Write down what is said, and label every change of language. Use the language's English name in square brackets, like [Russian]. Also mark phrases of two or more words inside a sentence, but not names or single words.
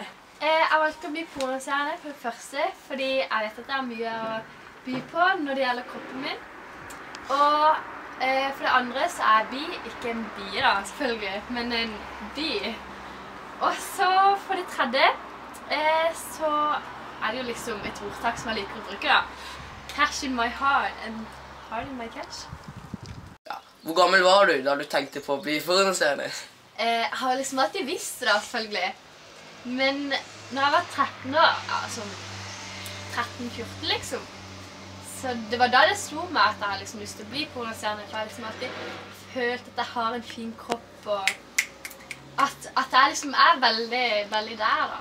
[Norwegian] Jeg valgte å bli pornostjerne for det første, fordi jeg vet at det er mye å by på når det gjelder kroppen min. Og for det andre så er bi, ikke en bie da, selvfølgelig, men en bi. Og så for det tredje, så er det jo liksom et ordtak som jeg liker å bruke da. [English] Cash in my heart and heart in my cash. [Norwegian] Ja. Hvor gammel var du da du tenkte på å bli pornostjerne? Jeg har liksom alltid visst det da, selvfølgelig. Men når jeg var 13 år, ja, sånn 13-14 liksom, så det var da det slo meg at jeg hadde liksom lyst til å bli pornostjerne, for jeg liksom alltid følt at jeg har en fin kropp, og at jeg liksom er veldig, veldig der da.